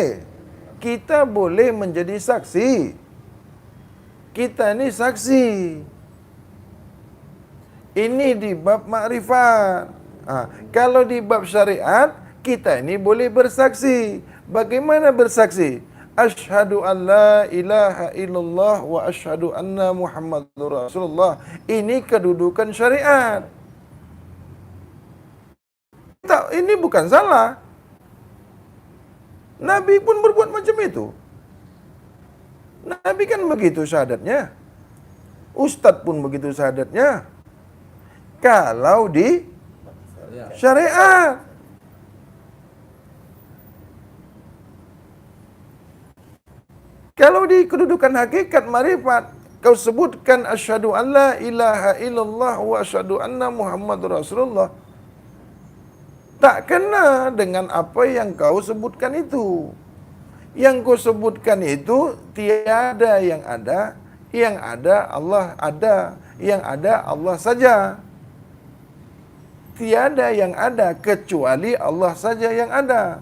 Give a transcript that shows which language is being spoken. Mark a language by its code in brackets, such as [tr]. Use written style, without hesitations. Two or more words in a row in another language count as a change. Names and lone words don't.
[ms] Kita boleh menjadi saksi. Kita ni saksi. Ini di bab makrifat. Kalau di bab syariat, kita ini boleh bersaksi. Bagaimana bersaksi? [ar] أشهد أن لا إله إلا الله وأشهد أن محمدا رسول الله. [ms] Ini kedudukan syariat. Tak, ini bukan salah. Nabi pun berbuat macam itu. Nabi kan begitu syahadatnya. Ustaz pun begitu syahadatnya. Kalau di syariat. Kalau di kedudukan hakikat marifat, kau sebutkan [ar] أشهد أن لا إله إلا الله وأشهد أن محمدا رسول الله. [ms] Tak kena dengan apa yang kau sebutkan itu. Yang kau sebutkan itu tiada yang ada. Yang ada Allah ada. Yang ada Allah saja. Tiada yang ada kecuali Allah saja yang ada.